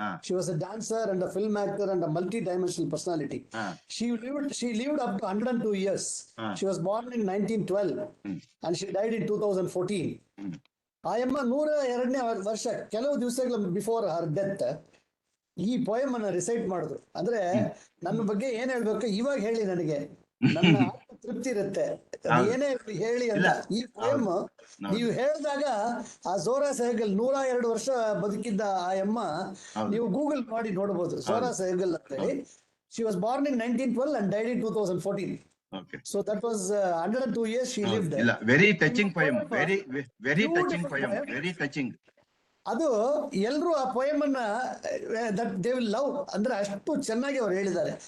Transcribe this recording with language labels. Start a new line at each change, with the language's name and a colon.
English: She was a dancer and a film actor and a multi dimensional personality. She lived up to 102 years. She was born in 1912 and she died in 2014.
Kannada: ಆಯಮ್ಮ 102ನೇ ವರ್ಷ ಕೆಲವು ದಿವಸಗಳ
English: before her death
Kannada: ಈ poem ಅನ್ನ recite ಮಾಡಿದ್ರು. ಅಂದ್ರೆ ನನ್ನ ಬಗ್ಗೆ ಏನ್ ಹೇಳ್ಬೇಕು ಇವಾಗ ಹೇಳಿ, ನನಗೆ ನನ್ನ ಆತ್ಮ ತೃಪ್ತಿ ಇರುತ್ತೆ, ಏನೇ ಹೇಳಿ ಅಂತ. ಈ ಪೋಯಮ್ ನೀವು ಹೇಳಿದಾಗ ಆ ಝೋರಾ ಸೆಹಗಲ್ 102 ವರ್ಷ ಬದುಕಿದ್ದ ಆಯಮ್ಮ, ನೀವು ಗೂಗಲ್ ಮಾಡಿ ನೋಡಬಹುದು ಝೋರಾ ಸೆಹಗಲ್ ಅಂತ ಹೇಳಿ.
English: She was born in 1912 and died in 2014. Okay. So that was 102 years she lived. Very touching poem. Very touching poem. Very touching.
Kannada: ಅದು ಎಲ್ರು ಆ ಪೋಯಮ್ ಅನ್ನ
English: that they will love
Kannada: ಅಂದ್ರೆ ಅಷ್ಟು ಚೆನ್ನಾಗಿ ಅವ್ರು ಹೇಳಿದ್ದಾರೆ.